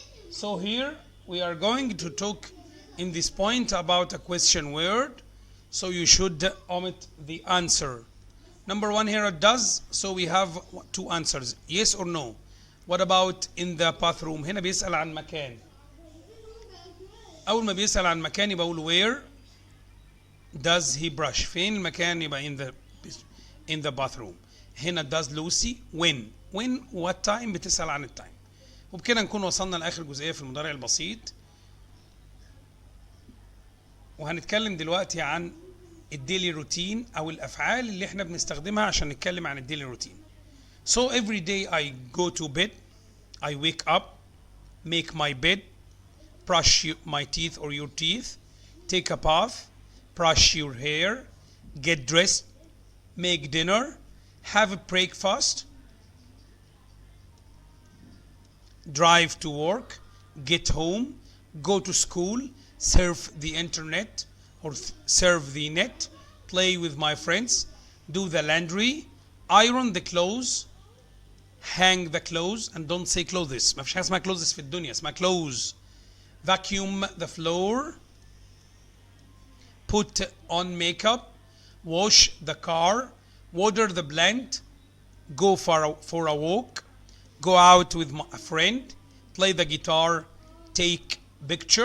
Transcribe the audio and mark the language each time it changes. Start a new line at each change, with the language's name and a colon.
English: So here we are going to talk in this point about a question word, so you should omit the answer. Number one here does, so we have two answers, yes or no. What about in the bathroom؟
Arabic: هنا بيسأل عن مكان. أول ما بيسأل عن مكان يبقى أقول
English: where does he brush؟
Arabic: فين المكان؟ يبقى
English: in the bathroom.
Arabic: هنا
English: does Lucy when what time؟
Arabic: بتسأل عن التايم. وبكده نكون وصلنا لاخر جزئيه في المضارع البسيط، وهنتكلم دلوقتي عن الديلي روتين او الافعال اللي احنا بنستخدمها عشان نتكلم عن الديلي روتين.
English: So every day I go to bed, I wake up, make my bed, brush my teeth or your teeth, take a bath, brush your hair, get dressed, make dinner, have a breakfast, drive to work, get home, go to school, surf the internet or surf the net, play with my friends, do the laundry, iron the clothes, hang the clothes, and don't say clothes.
Arabic: ما فيش حاجة اسمها clothes في الدنيا، اسمها clothes.
English: Vacuum the floor, put on makeup, wash the car, water the plant, go for a walk, go out with a friend, play the guitar, take pictures, go shopping, exercise.